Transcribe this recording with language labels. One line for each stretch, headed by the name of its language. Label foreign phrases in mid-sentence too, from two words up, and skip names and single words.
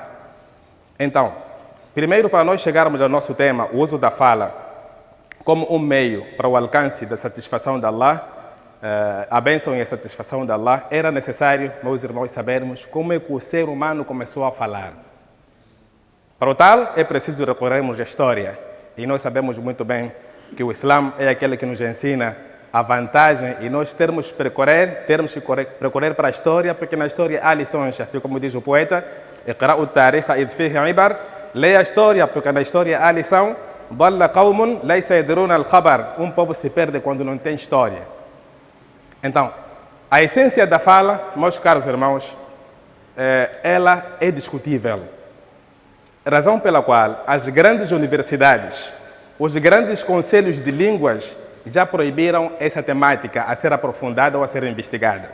Portuguese: Então, primeiro, para nós chegarmos ao nosso tema, o uso da fala como um meio para o alcance da satisfação de Allah, a bênção e a satisfação de Allah, era necessário, meus irmãos, sabermos como é que o ser humano começou a falar. Para o tal, é preciso recorrermos à história. E nós sabemos muito bem que o Islã é aquele que nos ensina a vantagem e nós termos que percorrer para a história, porque na história há lições, assim como diz o poeta,
Arabic: اقرأوا التاريخ إذ فيه عبر.
Portuguese: Leia a história, porque na história há lição.
Arabic: ضل قوم ليس يدرون الخبر.
Portuguese: Um povo se perde quando não tem história. Então, a essência da fala, meus caros irmãos, ela é discutível. Razão pela qual as grandes universidades, os grandes conselhos de línguas já proibiram essa temática a ser aprofundada ou a ser investigada.